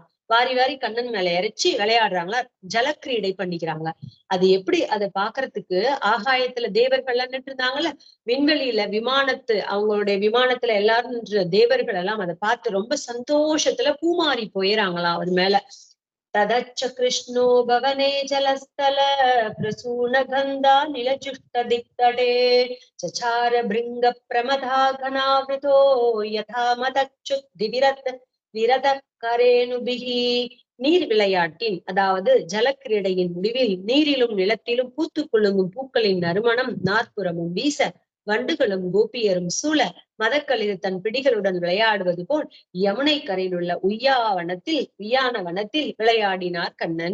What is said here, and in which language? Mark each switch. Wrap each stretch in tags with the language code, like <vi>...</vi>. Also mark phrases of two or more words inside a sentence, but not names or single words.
<ta>வாரி வாரி கண்ணன் மேல இறைச்சி விளையாடுறாங்களா, ஜலக்கிரீடை பண்ணிக்கிறாங்க. அது எப்படி அதை பாக்குறதுக்கு ஆகாயத்துல தேவர்கள் எல்லாம் நின்று இருந்தாங்கல்ல, விண்வெளியில அவங்களுடைய விமானத்துல எல்லாரும் நின்ற தேவர்கள் எல்லாம் அதை பார்த்து ரொம்ப சந்தோஷத்துல பூமாறி போயிறாங்களாம் அவர் மேல.</ta> <sa>तदच्च कृष्णो भवने जलस्थल प्रसूनगन्धा निलजुष्टदिक्तटे चचार भृङ्ग प्रमथा घनावृतो यथा मदच्युद्दिविरत विरत करेणुभिः.</sa> <ta>நீர் விளையாட்டின் அதாவது ஜலக்கிரீடையின் முடிவில் நீரிலும் நிலத்திலும் பூத்து குலுங்கும் பூக்களின் நறுமணம் நாற்புறமும் வீச வண்டுகளும் கோபியரும் சூழ மதக்களிர் தன் பிடிகளுடன் விளையாடுவது போல் யமுனை கரையில் உள்ள உய்யான வனத்தில் விளையாடினார் கண்ணன்.</ta>